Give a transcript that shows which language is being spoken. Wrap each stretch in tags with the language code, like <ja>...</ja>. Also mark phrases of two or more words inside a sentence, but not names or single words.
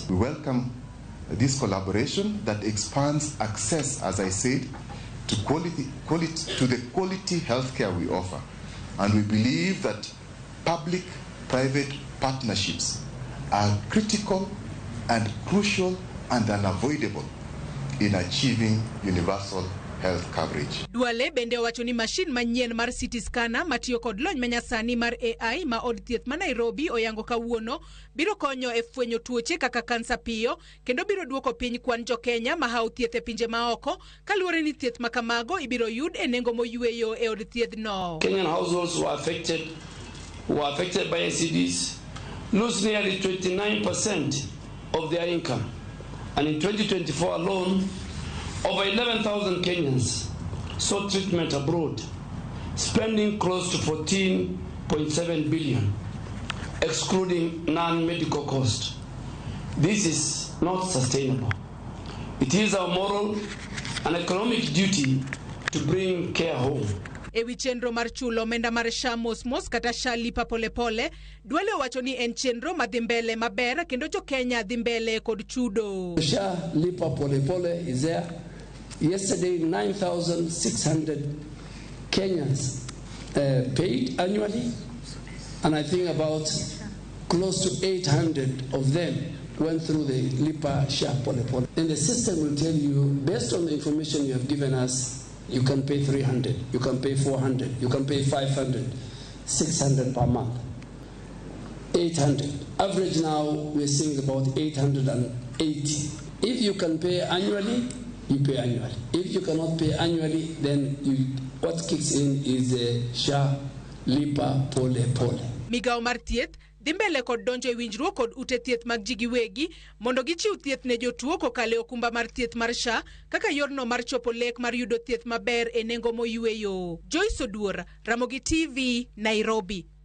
<en>We welcome this collaboration that expands access, as I said, to the quality healthcare we offer. And we believe that public-private partnerships are critical and crucial and unavoidable in achieving universal health coverage.</en> <luo>Duale bende wacho ni machine manyien mar</luo> <en>CT scanner</en> <luo>matiyo kod lony manyasani mar AI ma od thieth ma Nairobi oyango kawuono biro konyo e fwenyo tuoche kaka kansa piyo kendo biro duoko piny kwan Jo-Kenya ma hao thieth e pinje maoko kaluwore ni thieth makamago ibiro yud e nengo moyweyo e od thieth no.</luo> <en>Kenyan households who are affected by NCDs lose nearly 29% of their income, and in 2024 alone, over 11,000 Kenyans sought treatment abroad, spending close to 14.7 billion, excluding non-medical costs. This is not sustainable. It is our moral and economic duty to bring care home.</en> <luo>Ewi chenro mar chulo omenda mar SHA mos kata SHA lipa pole pole, Duale wacho ni en chenro madhi mbele maber kendo Jo-Kenya dhi mbele kod chudo.</luo> <en>SHA lipa pole pole is there. Yesterday, 9,600 Kenyans paid annually, and I think about close to 800 of them went through the lipa SHA pole pole. And the system will tell you, based on the information you have given us, you can pay 300, you can pay 400, you can pay 500, 600 per month, 800. Average now, we're seeing about 880. If you can pay annually, you pay annually. If you cannot pay annually, then what kicks in is a SHA lipa pole pole.</en> <luo>Migao mar thieth dhi mbele kod donjo e winjruok kod ute thieth mag ji giwegi mondo gichiw thieth ne jotuo kokalo okumba mar thieth mar SHA kaka yorno mar chopo lek mar yudo thieth maber e nengo moyweyo. Joyce Oduor, Ramogi TV, Nairobi.</luo>